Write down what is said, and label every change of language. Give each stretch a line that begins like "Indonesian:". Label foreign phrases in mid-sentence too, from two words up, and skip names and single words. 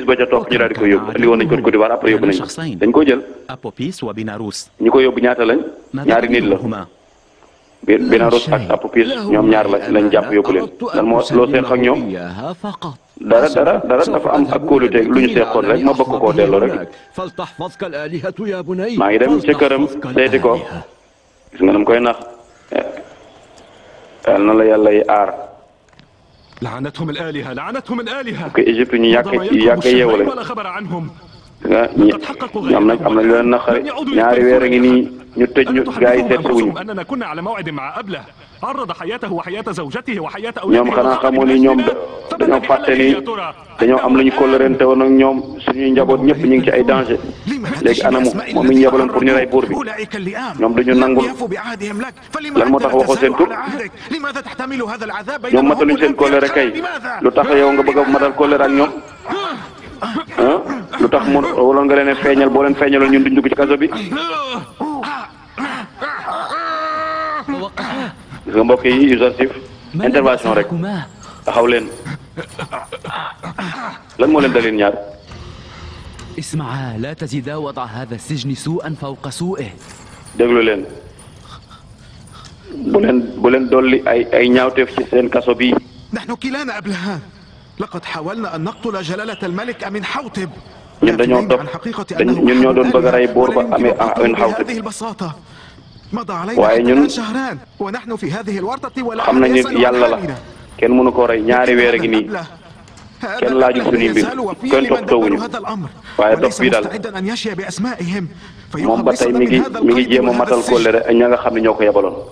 Wolof: ba ca topp ñu daal di ko yóbbu andi woon nañ ko guddi waar après yóbbu nañ dañ ko jël ñu ko yóbbu ñaata lañ ñaari nit la Bénarouz ak Apophis ñoom ñaar lañ jàpp yóbbu leen lan moo loo seeq ak ñoom dara dafa am ak kóolute lu ñu seexoon rek ma bëgg koo delloo rek maa ngi dem ca këram seeti ko gis nga nam koy nax yal na la yàlla yi aar
Arabic: لعنتهم الآلهة لعنتهم الآلهة
Wolof: ko Égypte ñu yàgg yeewu lañ
Arabic: ولا خبر عنهم
Wolof: nga ñoom nag am na lu leen naqari ñaari weer a ngi nii ñu tëj ñu gaa yi seet wuñu
Arabic: أننا كنا على موعد مع أبله عرض حياته وحياة زوجته وحياة
Wolof: ñoom xanaa xamoo ni ñoom dañoo fàtte ni dañoo am lu ñu kóllërante woon ak ñoom suñuy njaboot ñëpp ñu ngi ci ay danger léegi anamu moom mi ñu yebaloon pour ñu rey buur bi ñoom duñu nangul lan moo tax waxoo seen tur ñoom mataluñ seen kóllëre kay lu tax yow nga bëgg a matal kóllëre ak ñoom ah lu tax mu waloon nga leen feeñal boo leen feeñaloon ñun duñ dugg ci kaso bi gis nga mbokk yi Youssouf intervention rek taxaw leen lan moo leen dalin ñaar
Arabic: اسمعا لا تزيدا وضع هذا السجن سوءا فوق سوءه
Wolof: déglu leen bu leen dolli ay ñaawteef ci seen kaso bi
Arabic: نحن كلانا أبلهان لقد حاولنا أن نقتل جلالة الملك أمين حوتب
Wolof: ñun dañoo dof ñun ñoo doon bëgg a rey buur ba amee Amin Xawtib waaye ñun xam nañu yàlla la kenn mënu koo rey ñaari weer a ngi nii kenn laajul suñuy mbir kenn toppatoowuñu waaye dof bii daal moom ba tey mi ngi jéem a matal kóllëre ak ña nga xam ne ñoo ko yebaloon